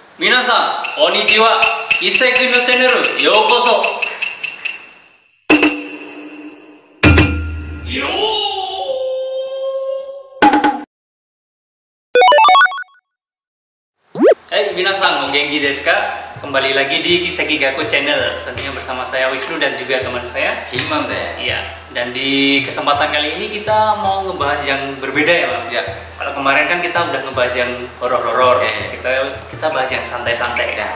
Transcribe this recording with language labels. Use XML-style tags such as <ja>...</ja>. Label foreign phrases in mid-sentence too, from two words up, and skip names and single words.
<ja>皆さん、こんにちは。一世君のチャンネル、ようこそ。はい、皆さん、元気ですか?</ja> <id>Kembali lagi di Kiseki Gaku Channel. Tentunya bersama saya Wisnu dan juga teman saya Imam deh. Iya. Dan di kesempatan kali ini kita mau ngebahas yang berbeda ya, Bang. Ya. Kalau kemarin kan kita udah ngebahas yang horor-horor. Ya. Kita bahas yang santai-santai ya.</id>